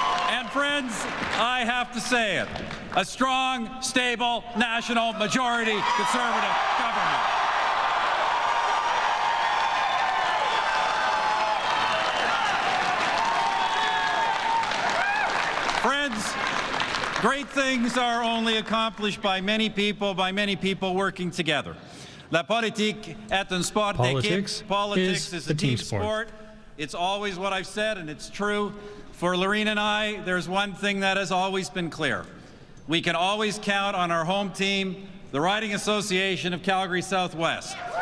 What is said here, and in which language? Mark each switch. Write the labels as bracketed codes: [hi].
[en] And friends, I have to say it, a strong, stable, national majority Conservative government. Friends, great things are only accomplished by many people working together. [fr] La politique est un sport d'équipe. [en] Politics is a team sport. It's always what I've said, and it's true. For Lorene and I, there's one thing that has always been clear. We can always count on our home team, the Riding Association of Calgary Southwest.